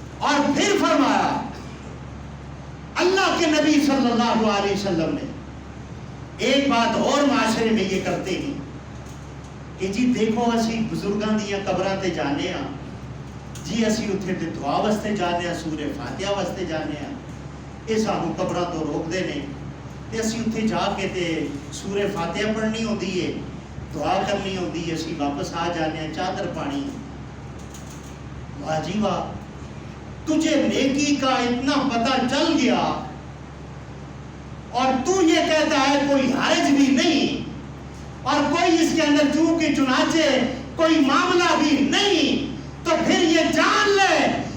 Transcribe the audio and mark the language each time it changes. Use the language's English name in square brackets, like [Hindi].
[Urdu] اور پھر فرمایا اللہ کے نبی صلی اللہ علیہ وسلم نے ایک بات اور معاشرے میں یہ کرتے ہیں کہ جی دیکھو [Punjabi] اسی بزرگاں دیاں قبراں تے جانے ہاں, [Urdu] جی اسی اتھے تے دعا واسطے جانے ہاں, سورہ فاتحہ واسطے جانے ہاں. [Punjabi] یہ سانوں قبراں تو روک دے نے تے اسی اتھے جا کے تے سورہ فاتحہ پڑھنی ہوندی ہے, دعا کرنی ہوندی ہے, اسی واپس آ جانے ہاں, چادر پانی. [Urdu] واہ جی واہ, تجھے نیکی کا اتنا پتہ چل گیا اور تو یہ کہتا ہے کوئی حرج بھی نہیں اور کوئی اس کے اندر چونکہ چنانچہ کوئی معاملہ بھی نہیں, تو پھر یہ جان لے